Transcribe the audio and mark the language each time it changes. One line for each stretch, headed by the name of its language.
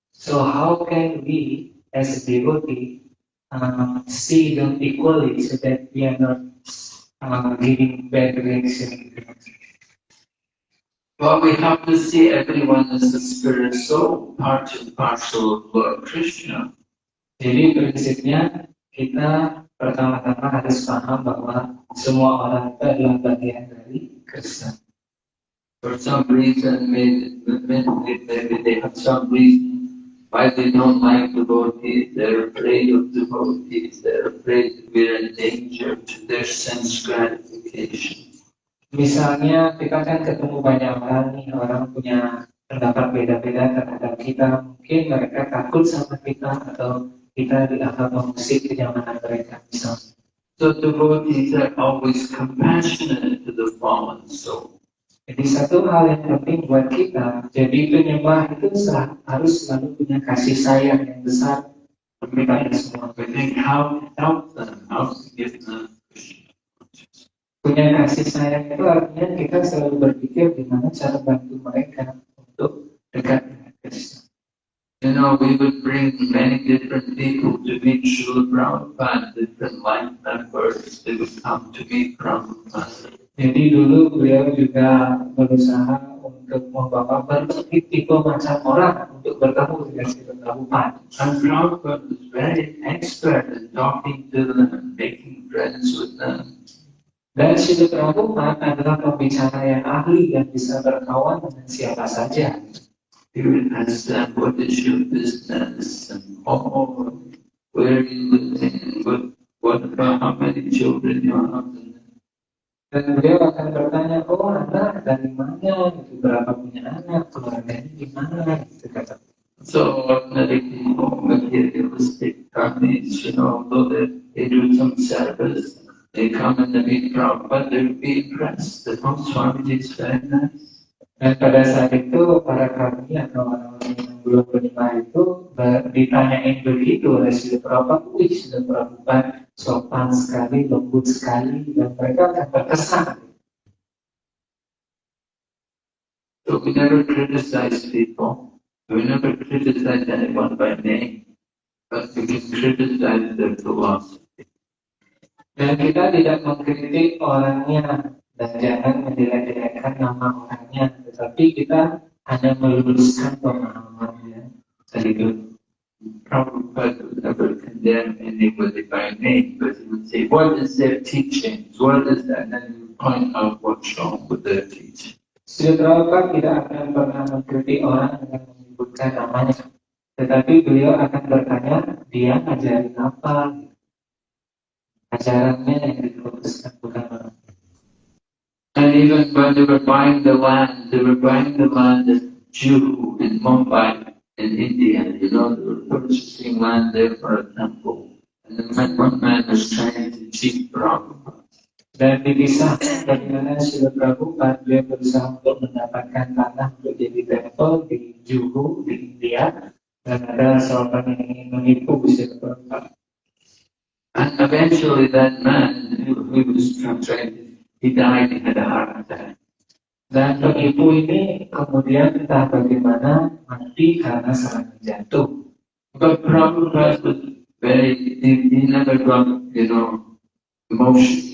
English: So how can we, as a devotee, see them equally so that we are not giving bad reaction? Well, we have to see everyone as a spirit soul, part and parcel of Lord Krishna.
Indonesian: Jadi prinsipnya kita pertama-tama harus paham bahwa semua orang itu adalah bagian dari Krishna.
English: For some reason, maybe they have some reason why they don't like devotees. They're afraid of devotees. They're afraid that we're in danger to their sense gratification.
Indonesian: Misalnya kita kan ketemu banyak orang nih, orang punya pendapat beda-beda terhadap kita. Mungkin mereka takut sama kita atau kita dianggap mengusik kenyamanan mereka misalnya.
English: So devotees are always compassionate to the fallen soul.
Indonesian: Jadi satu hal yang penting buat kita, jadi penyembah itu harus selalu punya kasih sayang yang besar kepada semua.
English: We think how to help them, how to give them.
Indonesian: Punya kasih sayang itu artinya kita selalu berpikir gimana cara bantu mereka untuk dekat dengan Krishna.
English: You know, we would bring many different people to meet Srila Prabhupada, different life members. They would come to meet Prabhupada.
Indonesian: Jadi dulu beliau juga berusaha untuk membawa berbagai tipe macam orang untuk bertemu dengan Srila Prabhupada.
English: And Prabhupada was very expert in talking to them and making friends with them.
Indonesian: Dan Srila Prabhupada adalah pembicara yang ahli yang bisa berkawan dengan siapa saja.
English: He would ask them, what is your business? And where are you living? What about how many children you have?
Indonesian: Dan beliau akan bertanya, oh Anda dari mana? Itu berapa punya anak? Keluarganya gimana? Gitu kata.
English: So ordinary people, materialistic families, you know, though they do some service, they come and they meet Prabhupada, they would be impressed that Swamiji is very nice.
Indonesian: Dan pada saat itu para kami atau orang-orang yang belum beriman itu ditanyain begitu oleh Srila Prabhupada, wih Srila Prabhupada sopan sekali, lembut sekali, dan mereka akan terkesan.
English: So we never criticize people. We never criticize anyone by name, but we can criticize their philosophy.
Indonesian: Dan kita tidak mengkritik orangnya dan jangan menjelek-jelekkan nama orangnya, tetapi kita hanya meluruskan pemahamannya sedikit.
English: Prabhupada would never condemn anybody by name, but he would say, what is their teachings? What is that? And then he would point out what's wrong with their teaching.
Indonesian: Srila Prabhupada tidak akan pernah mengkritik orang dengan menyebutkan namanya, tetapi beliau akan bertanya, dia ngajarin apa? Ajarannya yang difokuskan bukan orang.
English: And even when they were buying the land of Juhu in Mumbai, in India, you know, they were purchasing land there for a temple. And then one man was trying to cheat Prabhupada.
Indonesian: Dan dipisahkan bagaimana Srila Prabhupada dia berusaha untuk mendapatkan tanah untuk jadi temple di Juhu, di India. Dan ada seorang yang ingin menipu Srila Prabhupada.
English: And eventually that man who was trying, he died, he had a heart attack.
Indonesian: Dan penipu ini kemudian entah bagaimana mati karena serangan jantung.
English: But Prabhupada was he never got, you know, emotion.